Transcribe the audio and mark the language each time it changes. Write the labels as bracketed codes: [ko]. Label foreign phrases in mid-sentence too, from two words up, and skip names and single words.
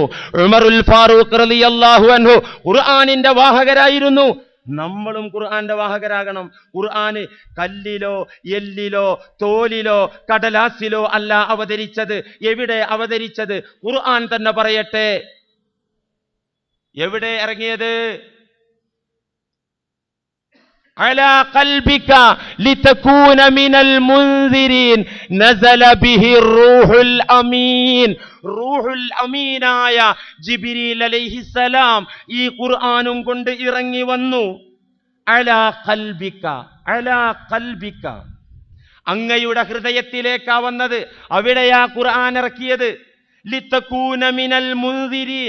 [ml] ഉമറുൽ ഫാറൂഖ് [ar] رضي الله عنه [ml] ഖുർആനിന്റെ വാഹകരായിരുന്നു. നമ്മളും ഖുർആന്റെ വാഹകരാകണം. ഖുർആന് കല്ലിലോ എല്ലിലോ തോലിലോ കടലാസിലോ അല്ല അവതരിച്ചത്. എവിടെ അവതരിച്ചത്? ഖുർആൻ തന്നെ പറയട്ടെ. എവിടെ ഇറങ്ങിയത്? [ar] على قلبك لتكون من المنذرين نزل به الروح الأمين. [ml] റൂഹുൽ അമീനായ ജിബ്രീൽ അലൈഹിസ്സലാം ഈ ഖുർആനും കൊണ്ട് ഇറങ്ങി വന്നു. [ar] على قلبك، على قلبك, [ml] അങ്ങയുടെ ഹൃദയത്തിലേക്കാ വന്നത്. അവിടെയാ ഖുർആൻ ഇറക്കിയത്. [ar] لتكون من المنذرين.